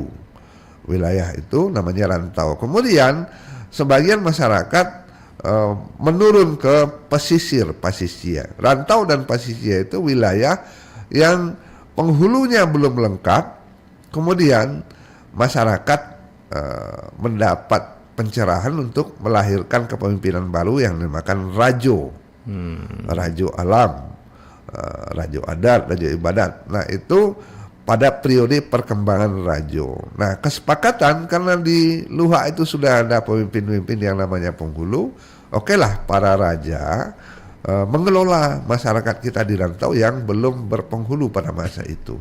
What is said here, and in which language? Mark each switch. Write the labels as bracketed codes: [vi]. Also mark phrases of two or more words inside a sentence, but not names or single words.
[id] Wilayah itu namanya rantau. Kemudian sebagian masyarakat menurun ke pesisir. Rantau dan pesisir itu wilayah yang penghulunya belum lengkap. Kemudian masyarakat mendapat pencerahan untuk melahirkan kepemimpinan baru yang dinamakan rajo, rajo alam, rajo adat, rajo ibadat. Nah itu pada periode perkembangan rajo. Nah kesepakatan karena di Luhak itu sudah ada pemimpin-pemimpin yang namanya penghulu, okelah para raja mengelola masyarakat kita di rantau yang belum berpenghulu pada masa itu.